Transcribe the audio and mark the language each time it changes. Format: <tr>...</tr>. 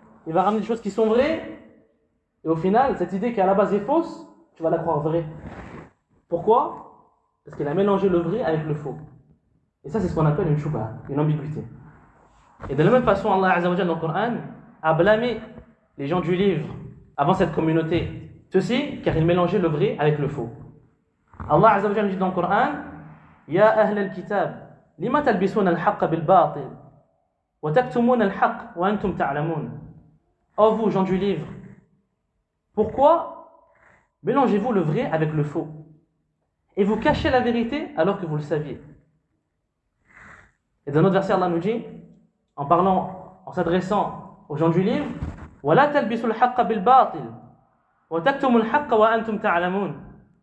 <fr>Il va ramener des choses qui sont vraies. Et au final, cette idée qui à la base est fausse, tu vas la croire vraie. Pourquoi? Parce qu'il a mélangé le vrai avec le faux. Et ça, c'est ce qu'on appelle une shubha, une ambiguïté. Et de la même façon, Allah Azza wa Jalla dans le Coran a blâmé les gens du livre avant cette communauté. Ceci, car ils mélangeaient le vrai avec le faux. Allah Azza wa Jalla dit dans le Coran</fr> <ar>يا أهل الكتاب لما تلبسون الحق بالباطل وتكتمون الحق وأنتم تعلمون.</ar> <fr>Oh vous, gens du livre, pourquoi mélangez-vous le vrai avec le faux et vous cachez la vérité alors que vous le saviez? Et dans notre verset, Allah nous dit, en s'adressant aux gens du livre,</fr> <ar>ولا تلبسوا الحق بالباطل وتكتموا الحق وأنتم تعلمون.</ar>